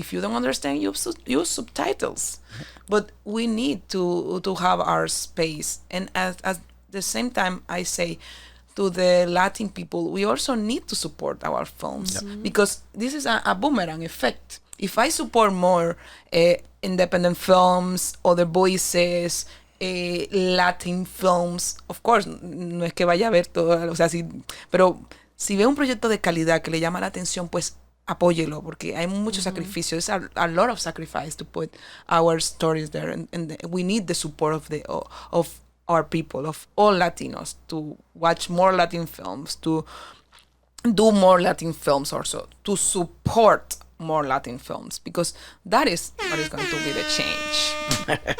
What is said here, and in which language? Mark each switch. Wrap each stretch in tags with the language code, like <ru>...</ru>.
<en>If you don't understand, use subtitles. But we need to have our space. And at the same time, I say to the Latin people, we also need to support our films, because this is a boomerang effect. If I support more independent films, other voices, Latin films, of course,</en> <es>no es que vaya a ver todo, o sea, pero si ve un proyecto de calidad que le llama la atención, pues apóyelo, porque hay mucho sacrificio.</es> <en>It's a lot of sacrifice to put our stories there, and we need the support of our people, of all Latinos, to watch more Latin films, to do more Latin films also, to support more Latin films, because that is what is going to be the change.</en>